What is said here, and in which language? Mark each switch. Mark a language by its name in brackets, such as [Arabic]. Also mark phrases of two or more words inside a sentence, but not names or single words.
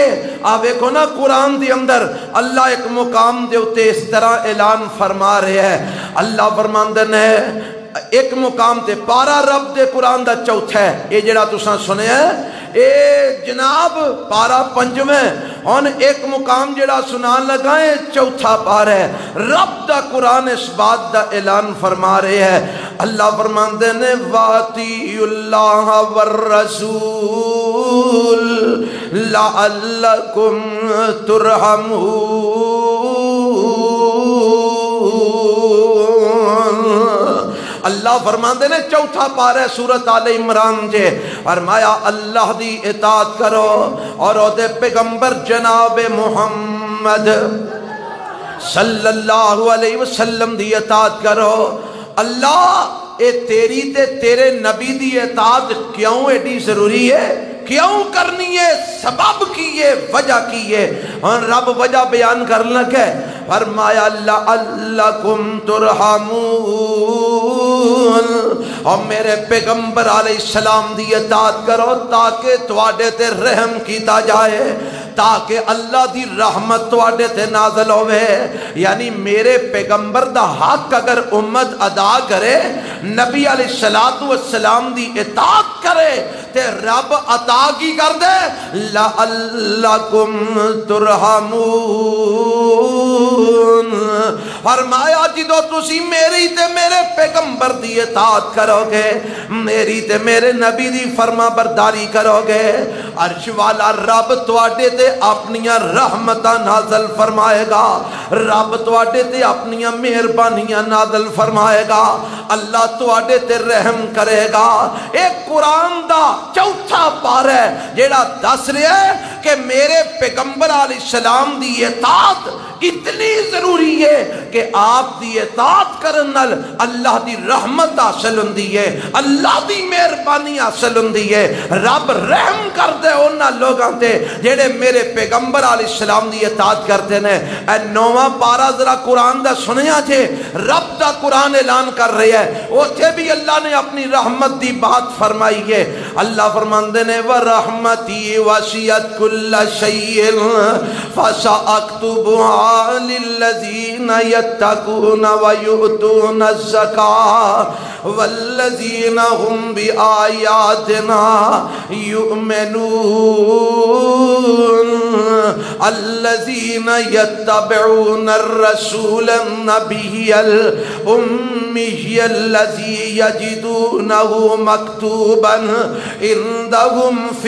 [Punjabi] آپ دیکھو نا قرآن دے اندر اللہ ایک مقام دے اتے اس طرح اعلان فرما رہے ہیں، اللہ فرماندے نے ایک مقام تے پارا رب دے قرآن دا چوتھا ہے، یہ جڑا تساں سنے ہے اے جناب پارا پنجویں، اور ایک مقام جڑا سنان لگائیں چوتھا پارا ہے۔ رب دا قرآن اس بات دا اعلان فرما رہے ہیں، اللہ فرماندے نے [Arabic] وَأَطِیعُوا اللَّهَ وَالرَّسُولَ لَعَلَّكُمْ تُرْحَمُونَ۔ [Punjabi] اللہ فرماندے نے چوتھا پارہ سورت آل عمران جے فرمایا اللہ دی اطاعت کرو اور او دے پیغمبر جناب محمد [Arabic] صلی اللہ علیہ وسلم [Punjabi] دی اطاعت کرو۔ اللہ اے تیری تے تیرے نبی دی اطاعت کیوں ایڈی ضروری ہے، کیوں کرنی ہے، سبب کی ہے، وجہ کی ہے، اور رب وجہ بیان کرنا کہ فرمایا [Arabic] لعلکم ترحمون، [Punjabi] اور میرے پیغمبر [Arabic] علیہ السلام [Punjabi] دی اطاعت کرو تاکہ تواڈے تے رحم کیتا جائے، تاکہ اللہ دی رحمت تواڈے تے نازل ہوئے۔ یعنی میرے پیغمبر دا حق اگر امت ادا کرے، نبی [Arabic] علیہ السلام [Punjabi] دی اطاعت کرے تے رب عطا کی کر دے [Arabic] لعلکم ترحمون۔ [Punjabi] فرمایا جدو تسی میری تے میرے پیغمبر دی اطاعت کرو گے، میری تے میرے نبی دی فرما برداری کرو گے، عرش والا رب تواڈے تے اپنیاں رحمتاں نازل فرمائے گا، رب تواڈے تے اپنیاں مہربانیاں نازل فرمائے گا، اللہ تواڈے تے رحم کرے گا۔ ایک قرآن دا چوتھا پارہ ہے جیڑا دس رہا ہے کہ میرے پیغمبر [Arabic] علیہ السلام [Punjabi] دی اطاعت اتنی ضروری ہے کہ آپ دی اطاعت کرن نال اللہ دی رحمت حاصل ہوندی ہے، اللہ دی مہربانی حاصل ہوندی ہے، رب رحم کر دے انہاں لوگاں تے جڑے میرے پیغمبر [Arabic] علیہ السلام [Punjabi] دی اطاعت کرتے ہیں۔ اے نواں پارہ ذرا قرآن دا سنیا جے، رب دا قرآن اعلان کر رہے ہیں، اوتھے بھی اللہ نے اپنی رحمت دی بات فرمائی ہے۔ [Arabic] اللہ فرماندے نے وَرَحْمَتِي وَسِعَتْ كُلَّ شَيْءٍ فَسَأَكْتُبُهَا لِلَّذِينَ يَتَّقُونَ وَيُؤْتُونَ الزَّكَاةَ وَالَّذِينَ هُمْ بِآيَاتِنَا يُؤْمِنُونَ الَّذِينَ يَتَّبِعُونَ الرَّسُولَ النَّبِيَّ الْأُمِّيَّ الَّذِي يَجِدُونَهُ مَكْتُوبًا عِندَهُمْ فِي